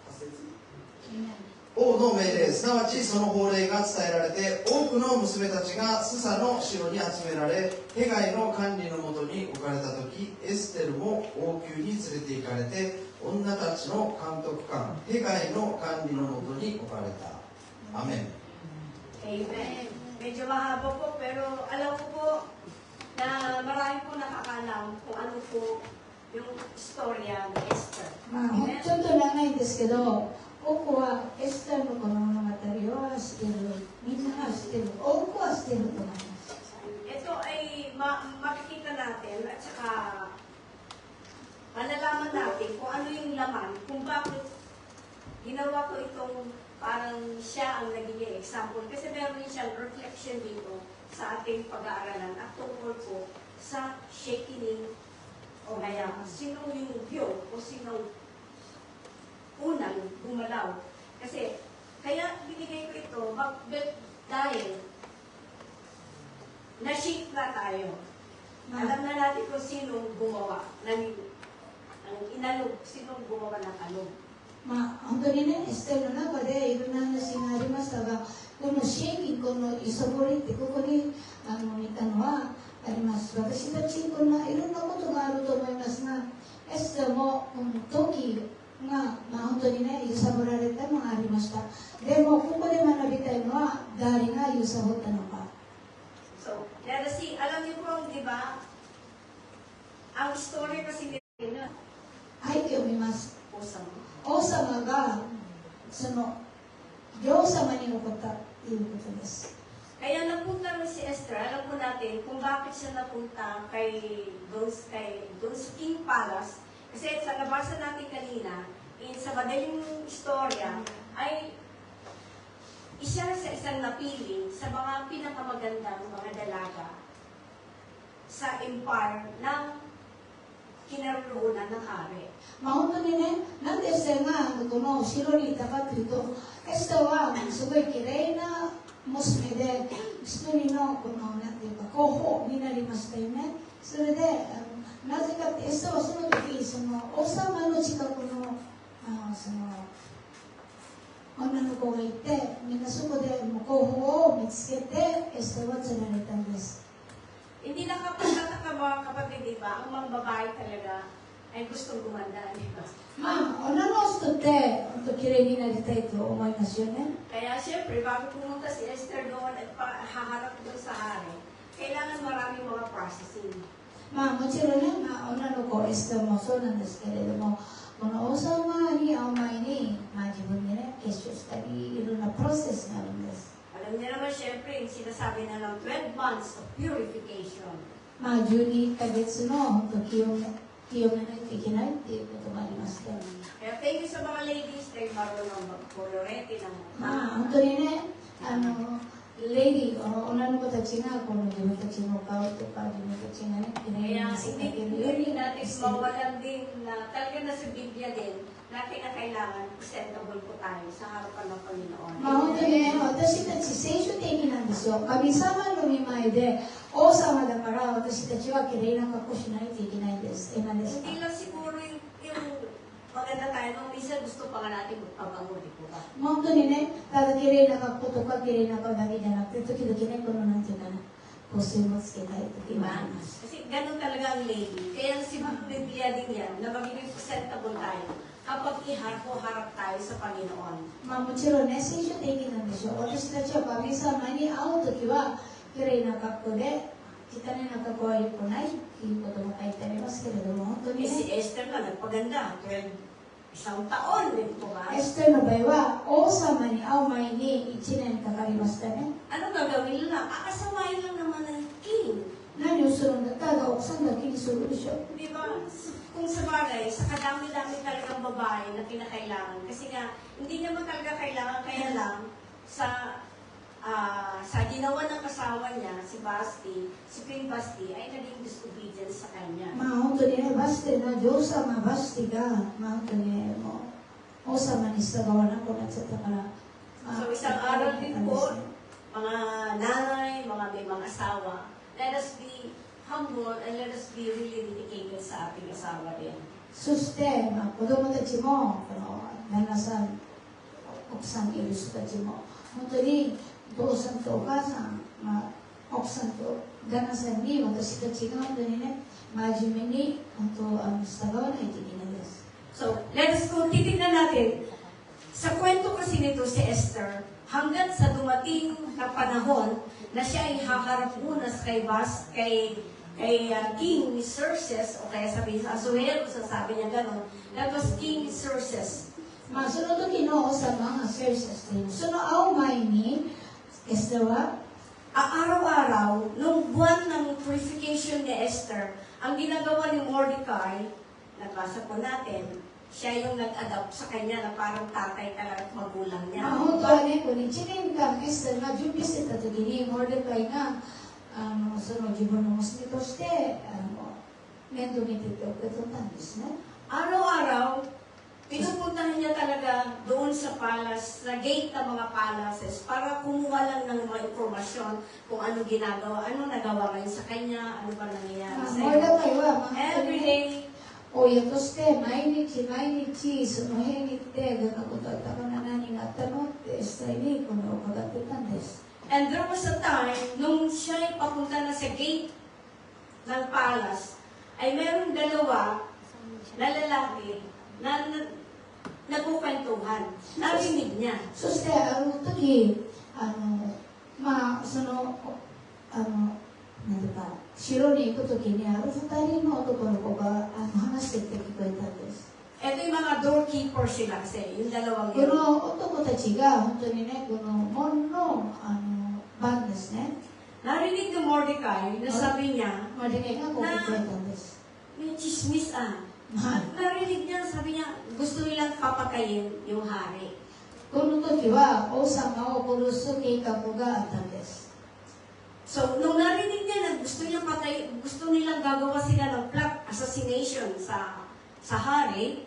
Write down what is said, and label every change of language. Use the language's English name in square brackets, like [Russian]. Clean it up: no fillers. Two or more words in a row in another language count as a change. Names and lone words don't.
[Japanese] 王の命令、すなわちその法令が伝えられて、多くの娘たちがスサの城に集められ、ヘガイの管理のもとに置かれた時、エステルも王宮に連れて行かれて、女たちの監督官ヘガイの管理のもとに置かれた。アメン。 [Filipino] Amen. Medyo mahaba po, pero alam ko po na marami po nakakalam kung ano po yung istorya ng Esther. [Japanese] まあ、ちょっと長いんですけど、多くはエステルのこの物語は知ってる、みんなが知ってる、多くは知ってると思います。 [Filipino] Ito ay makikita natin at saka malalaman natin kung ano yung laman, kung bakit ginawa ko itong parang siya ang naging example. Kasi meron siyang reflection dito sa ating pag-aaralan at tungkol po sa shaking o kaya sino yung view o sino unang gumalaw. Kasi kaya binigay ko ito dahil na-shake na tayo. Alam na natin kung sino gumawa ng inalog, sino gumawa ng alog. [Japanese] まあ、本当にね、エステルの中でいろんな話がありましたが、このシェイキン、このイソボリってここに見たのはあります。私たちこんないろんなことがあると思いますが、エステルもこの時が、まあ、本当にね、揺さぶられたのがありました。でも、ここで学びたいのは、誰が揺さぶったのか。 [Filipino] So, kasi alam niyo po, di ba, ang story kasi nila, [Japanese] 背景を見ます。 usang 王様がその両様に起こったということです。 [Filipino] Kaya napunta rin si Esther, alam po natin kung bakit siya napunta doon sa [English] King Palace. [Filipino] Kasi sa nabasa natin kanina, sa madaling istorya, ay isa sa isang napili sa mga pinakamagandang mga dalaga sa empire ng kinaroonan ng hari. [Japanese] まあ本当にね、なんでエステがこの城にいたかというと、エステはすごい綺麗な娘で、一人のこのなんていうか候補になりましたよね。それでなぜかってエステはその時その王様の近くのその女の子がいて、みんなそこで候補を見つけてエステは釣られたんです。 [Filipino] Hindi nakapagtataka mga kapatid, di ba, ang mga babae talaga ay gustong gumanda, di ba? [Japanese] まあ、女の人って本当綺麗になりたいと思いますよね。 [Filipino] Kaya siyempre, bago pumunta si Esther doon at haharap doon sa hari, kailangan maraming mga processing. [Japanese] まあもちろんね、まあ、女の子エステもそうなんですけれども、この王様に会う前に、まあ、自分でね、結晶したり、いろんなプロセスがあるんです。 [Filipino] Alam niyo naman siyempre, yung sinasabi na ng [English] 12 months of purification. [Japanese] まあ12ヶ月の本当清めないといけないっていうこともありまして、 [Filipino] Kaya [English] thank you [Filipino] sa mga ladies dahil marunong mag-colorete ng [Japanese] まあ本当にね、レディー、女の子たちがこの自分たちの顔とか自分たちがね、綺麗 [Filipino] Kaya [Japanese] に見せてあげるよう [Filipino] hindi [Japanese] に [Filipino] natin [Japanese] してる。 [Filipino] mawalan din na talaga na sa Biblia din natin na kailangan presentable po tayo sa harapan ng Panginoon. [Japanese] まあ本当にね、私たち聖書的なんですよ。神様の御前で王様だから私たちは綺麗な格好しないといけないんです。今ですか。 [Filipino] Hindi lang siguro yung maganda tayo, nung minsan gusto pa nga natin magpabango, di po ba? [Japanese] 本当にね、ただ綺麗な格好とか綺麗な顔だけじゃなくて、時々ね、このなんていうかな、香水もつけたい時もあります。 [Filipino] Kasi ganun talaga ang lady. Kaya si Biblia din yan, na magiging presentable tayo kapag iharap tayo sa Panginoon. [Japanese] まあもちろんね、聖書的なんでしょう。私たちは神様に会う時は、綺麗な格好で、汚いな格好は良くないっていうことも書いてありますけれども、本当に [Filipino] Eh, si [Japanese] ね、 [Filipino] Esther nga nagpaganda, isang taon, di po ba? [Japanese] エステの場合は、王様に会う前に1年かかりましたね。 [Filipino] Ano gagawin nila? Aasawain lang naman ng king. [Japanese] 何をするんだったら、奥さんだけにするでしょ。 [Filipino] Di ba? Kung sa bagay, sa kadami-dami talagang babae na kinakailangan. Kasi nga, hindi naman talaga kailangan, kaya lang, sa ginawa ng asawa niya, si Basti, si Queen Basti, ay naging disobedient sa kanya. [Japanese] まあ本当にね、バステの女王様バステが、まあ本当にね、もう王様に従わなくなっちゃったから、まあ [Filipino] So, isang aral din [Japanese] あれで [Filipino] po, [Japanese] すね [Filipino] mga nanay, mga may mga asawa, [English] let us be humble and let us be really dedicated [Filipino] sa ating asawa din. [Japanese] そして、まあ、子供たちも、この旦那さん、奥さんにいる人たちも、本当にお父さんとお母さん、まあ、奥さんと旦那さんに私たちが本当にね、真面目に本当従わないといけないです。 [English] So, let us go, [Filipino] titignan natin. Sa kwento kasi nito si Esther, hanggang sa dumating na panahon na siya ay haharap muna kay King Xerxes, o kaya sabihin sa Asuero, sasabi niya gano'n, [English] that was King Xerxes. [Japanese] まあ、その時の王様がセルシャスという、その会う前に、エステは、 [Filipino] Araw-araw, nung buwan ng purification ni Esther, ang ginagawa ni Mordecai, nabasa po natin, siya yung nag-adopt sa kanya na parang tatay talaga at magulang [Japanese] ま [Filipino] niya. [Japanese] あ、本当はね、この1年間エステが準備してた時に、モルデカイがその自分の娘として面倒見てて受け取ったんですね。 [Filipino] Araw-araw, pinupuntahan niya talaga doon sa palace, sa gate ng mga palaces, para kumuha lang ng mga informasyon kung ano ginagawa, ano nagawa ngayon sa kanya, ano ba nangyayari [Japanese] まあ、 [Filipino] sa [Japanese] モルデ [Filipino] iyo. [Japanese] カイは、まあ、本当 [English] Every [Japanese] にね、 [English] day, [Japanese] 親として毎日毎日その辺に行ってどんなことあったかな、何があったのってエステにこの伺ってたんです。 [English] and there was a time, [Filipino] nung siya ay papunta na sa gate ng palace, ay meron dalawa na lalaki na nagkukwentuhan. Narinig niya. [Japanese] そしてある時まあそのなんていうか城に行く時にある2人の男の子が話してって聞こえたんです。 [Filipino] Ito yung mga doorkeeper sila kasi, yung dalawang [Japanese] こ [Filipino] yun. [Japanese] の男たちが本当にね、この門の番ですね。 [Filipino] Narinig ni Mordecai na sabi niya, [Japanese] モルデカイがこう聞こえたんです。 [Filipino] may chismis ah. [Japanese] まあ [Filipino] Narinig niya, sabi niya, gusto nilang papatayin yung hari. [Japanese] この時は王様を殺す計画があったんです。 [Filipino] So, nung narinig niya na gusto nilang gagawa sila ng [English] plot assassination [Filipino] sa hari,